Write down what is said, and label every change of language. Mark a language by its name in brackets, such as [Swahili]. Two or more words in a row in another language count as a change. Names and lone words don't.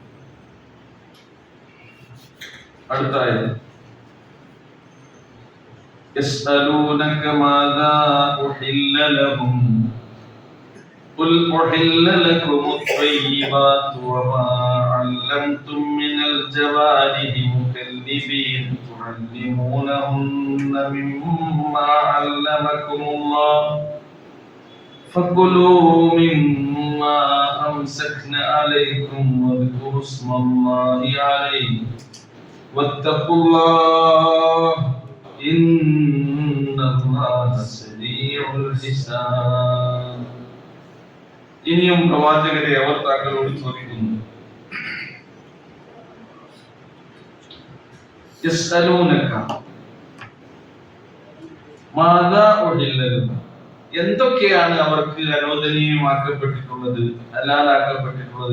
[Malayalam] അടുത്ത ആയത് [Arabic] يسألونك ماذا أحل لهم قل أحل لكم الطيبات وما علمتم من الجوارح مكلبين تعلمونهن مما علمكم الله فكلوا مما أمسكن عليكم واذكروا اسم الله عليه واتقوا الله إن الله سريع الحساب. [Malayalam] ഇനിയും പ്രവാചകരെ അവർ താങ്കളോട് ചോദിക്കുന്നു, [Arabic] يسألونك ماذا أحل لهم, [Malayalam] എന്തൊക്കെയാണ് അവർക്ക് അനുവദനീയമാക്കപ്പെട്ടിട്ടുള്ളത്, ഹലാലാക്കപ്പെട്ടിട്ടുള്ളത്?